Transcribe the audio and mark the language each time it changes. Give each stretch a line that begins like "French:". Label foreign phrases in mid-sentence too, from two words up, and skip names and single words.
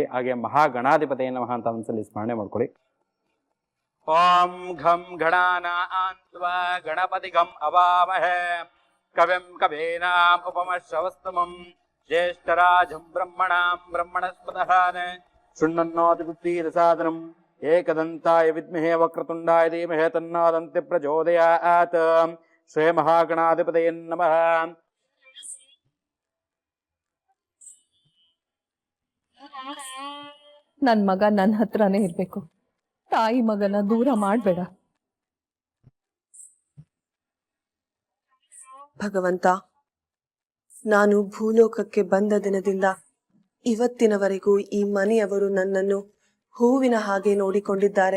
Kannada: ಹಾಗೆ
Sanskrit: ಮಹಾಗಣಾಧಿಪತಿಯ ನಮಃ
Kannada: ಅಂತ ಒಂದ್ಸಲಿ ಸ್ಮರಣೆ ಮಾಡ್ಕೊಳ್ಳಿ.
Sanskrit: ಓಂ ಘಂ ಗಣಾನಾನ್ವಾ ಗಣಪತಿ ಗಂ ಅವಾಮಹೇ ಕವಿಂ ಕವೀನಾಂ ಉಪಮಶ್ರವಸ್ತಮಂ ಜ್ಯೇಷ್ಠರಾಜಂ ಬ್ರಹ್ಮಣಾಂ ಬ್ರಹ್ಮಣಸ್ಪತಃ ಶೃಣ್ವನ್ನೋತಿಪುತ್ರೀರಸಾದನಂ ಏಕದಂತಾಯ ವಿದ್ಮಹೇ ವಕ್ರತುಂಡಾಯ ಧೀಮಹಿ ತನ್ನೋ ದಂತಿ ಪ್ರಚೋದಯಾತ್. ಶ್ರೀ ಮಹಾಗಣಾಧಿಪತಯೇ ನಮಃ.
Kannada: ನನ್ ಮಗ ನನ್ನ ಹತ್ರನೇ ಇರ್ಬೇಕು, ತಾಯಿ ಮಗನ ದೂರ ಮಾಡ್ಬೇಡ. ಭಗವಂತ, ನಾನು ಭೂಲೋಕಕ್ಕೆ ಬಂದ ದಿನದಿಂದ ಇವತ್ತಿನವರೆಗೂ ಈ ಮನೆಯವರು ನನ್ನನ್ನು ಹೂವಿನ ಹಾಗೆ ನೋಡಿಕೊಂಡಿದ್ದಾರೆ.